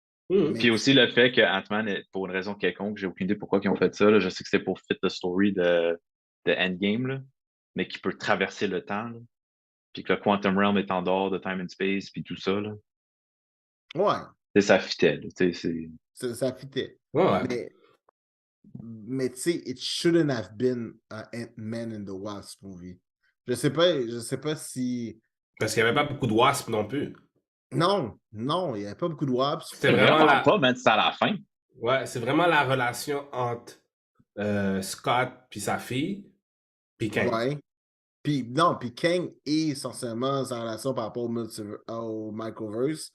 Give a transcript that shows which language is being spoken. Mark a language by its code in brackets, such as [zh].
[fr] Mhm. Mais Puis aussi le fait que Ant-Man, pour une raison quelconque, j'ai aucune idée pourquoi ils ont fait ça. Là. Je sais que c'était pour [en] fit the story [fr] de Endgame, là, mais qui peut traverser le temps. Là. Puis que le Quantum Realm est en dehors de Time and Space, puis tout ça. Là. ouais, Et ça fitait. Là, ça fitait. Ouais, ouais. Mais, mais tu sais, [en] it shouldn't have been a Ant-Man and the Wasp movie. [fr] Je sais pas si. Parce qu'il n'y avait pas beaucoup de wasp non plus. Non, non, il n'y avait pas beaucoup de Wasp. C'était vraiment vraiment pas, la, mais c'est à la fin. ouais, c'est vraiment la relation entre Scott puis sa fille, puis Kang. Ouais. Puis non, puis Kang est essentiellement sa relation par rapport au Michaelverse